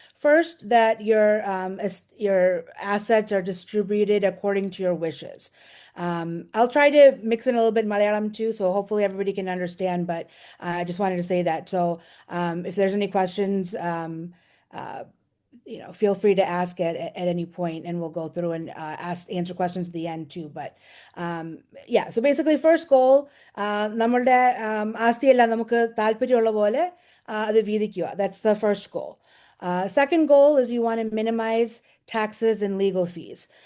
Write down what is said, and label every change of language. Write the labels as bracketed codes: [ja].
[en] First, that your assets are distributed according to your wishes. I'll try to mix in a little bit Malayalam too, so hopefully everybody can understand, but I just wanted to say that. So if there's any questions, uh, feel free to ask at any point, and we'll go through and answer questions at the end too. But yeah, so basically, first goal, [ml] നമ്മളുടെ ആസ്തിയെല്ലാം നമുക്ക് താല്പര്യമുള്ള പോലെ അത് വീതിക്കുക. [en] That's the first goal. Second goal is you want to minimize taxes and legal fees.